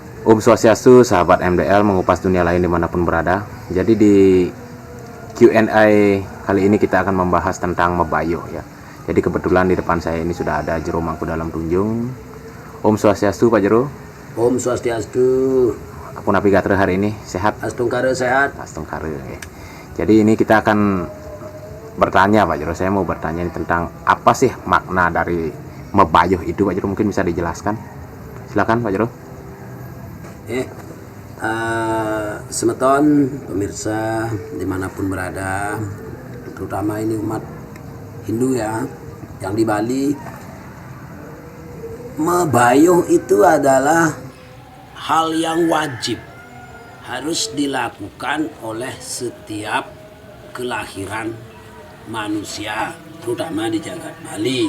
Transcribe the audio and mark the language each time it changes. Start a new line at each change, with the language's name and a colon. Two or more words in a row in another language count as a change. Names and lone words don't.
Indonesian: Om Swastiastu, sahabat MDL mengupas dunia lain dimanapun berada. Jadi di Q&A kali ini kita akan membahas tentang Mebayo ya. Jadi kebetulan di depan saya ini sudah ada Jero Mangkudalam Tunjung. Om Swastiastu Pak Jero. Om Swastiastu. Apa
Balinese: napi gatre
Indonesian: hari ini? Sehat? Astungkare sehat. Astungkare. Okay. Jadi ini kita akan bertanya Pak Jero. Saya mau bertanya ini tentang apa sih makna dari Mebayo itu Pak Jero, mungkin bisa dijelaskan. Silakan Pak Jero. Semeton pemirsa dimanapun berada, terutama ini umat Hindu ya, yang di Bali, Mebayo itu adalah hal yang wajib harus dilakukan oleh setiap kelahiran manusia, terutama di jagat Bali.